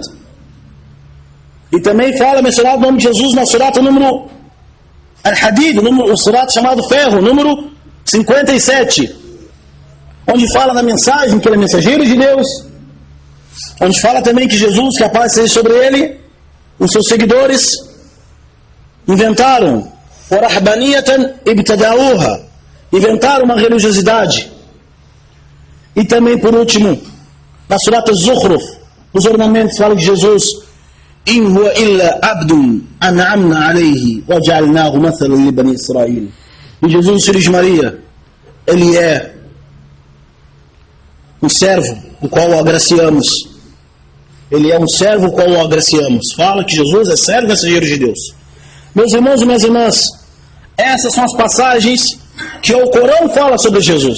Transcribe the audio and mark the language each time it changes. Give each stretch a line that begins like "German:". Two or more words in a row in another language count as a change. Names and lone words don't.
Portuguese: E também fala, mencionado o nome de Jesus na Surata número Al-Hadid, o Surata chamado Ferro, número 57, onde fala na mensagem que ele é mensageiro de Deus, onde fala também que Jesus, que a paz seja sobre ele, os seus seguidores inventaram
Arabic: ورهبانية ابتدعوها,
Portuguese: inventaram uma religiosidade. E também, por último, na Surata Zukhruf, os ornamentos falam de Jesus,
Arabic: إِنْ هُوَ إِلَّا عَبْدٌ أَنْعَمْنَا عَلَيْهِ وَجَعَلْنَاهُ مَثَلًا لِبَنِي إِسْرَائِيلِ.
Portuguese: E Jesus, filho de Maria, ele é um servo, o qual o agraciamos. Ele é um servo, o qual o agraciamos. Fala que Jesus é servo e mensageiro de Deus. Meus irmãos e minhas irmãs, essas são as passagens que o Corão fala sobre Jesus.